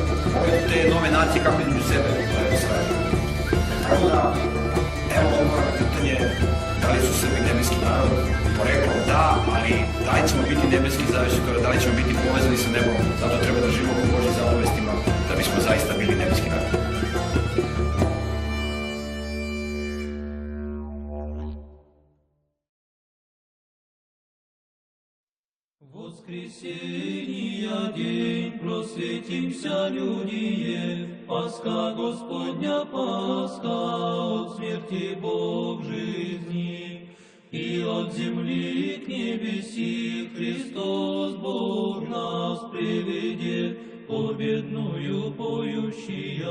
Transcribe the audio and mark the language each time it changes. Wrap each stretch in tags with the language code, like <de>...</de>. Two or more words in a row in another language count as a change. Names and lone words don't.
<sr>Ove te nove nacije kako između sebe, to je posraženo. Tako da, evo odgovor na pitanje da li su Srbi nebeski narod, poreklom da, ali da li ćemo biti nebeski zavisi od toga, da li ćemo biti povezani sa nebom, zato treba da živimo po Božjim zapovestima da bismo zaista bili nebeski narod.</sr> <cu>Воскресения день, просветимся, людие, Пасха Господня, Пасха, от смерти Бог жизни, и от земли к небеси Христос Бог нас приведет, победную поющия.</cu>